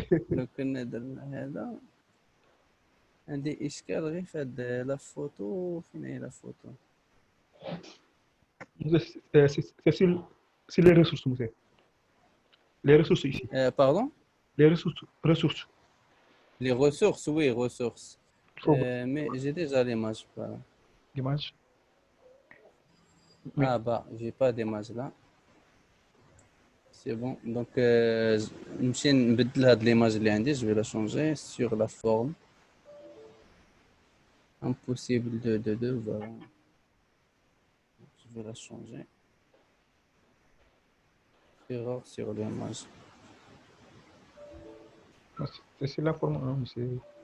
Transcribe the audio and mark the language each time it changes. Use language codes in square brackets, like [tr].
[ar] لو كنا درنا هذا عندي إشكال غير في هاد لا فوتو فين هي لا فوتو؟ [fr] C'est sur les ressources, monsieur. Les ressources ici. Pardon? Les ressources. Les ressources, oui, ressources. Faut Mais j'ai déjà l'image. Voilà. l'image. Ah bah, j'ai pas d'image là. C'est bon. [ar] Donc, نمشي نبدل هاد l'image اللي عندي. [fr] Je vais la changer sur la forme. Impossible de voilà. Je vais la changer. Erreur sur l'image. C'est sur la forme 1, monsieur.